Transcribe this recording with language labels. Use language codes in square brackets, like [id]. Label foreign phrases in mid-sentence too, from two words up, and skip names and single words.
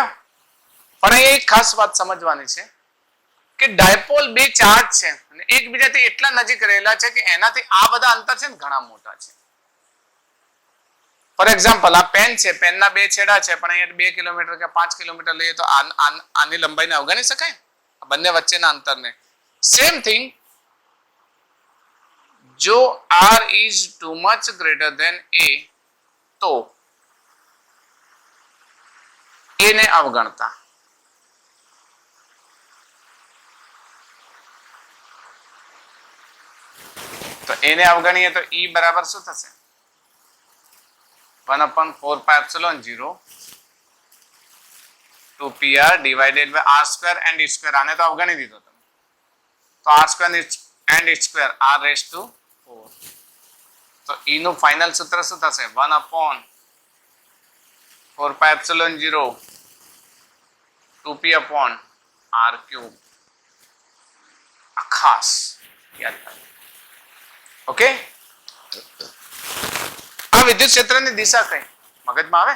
[gu] પણ અહીં એક ખાસ વાત સમજવાની છે કે ડાયપોલ બે ચાર્જ છે અને એકબીજાથી એટલા નજીક રહેલા છે કે એનાથી આ બધા અંતર છે ને ઘણા મોટા છે. [en] for example [gu] આ પેન છે, પેનના બે છેડા છે, પણ અહીંયા 2 કિલોમીટર કે 5 કિલોમીટર લઈએ તો આની લંબાઈને અવગણી શકાય આ બંને વચ્ચેના અંતરને. [en] same thing, જો r is too much greater than a [gu] તો a ને અવગણતા. તો a ને અવગણીએ તો e બરાબર શું થશે? [en] 1/4πε0 2pr divided by r square and its square. [gu] આને તો અવગણી દીધો તમે, તો [en] r square and its square r raised to 4. [gu] તો e નું ફાઇનલ સૂત્ર શું થશે? 1/4πε0 2p [en] upon r cube. [gu] આ ખાસ યાદ રાખો. ઓકે, આ વિદ્યુત ક્ષેત્રની દિશા કઈ મગજમાં આવે?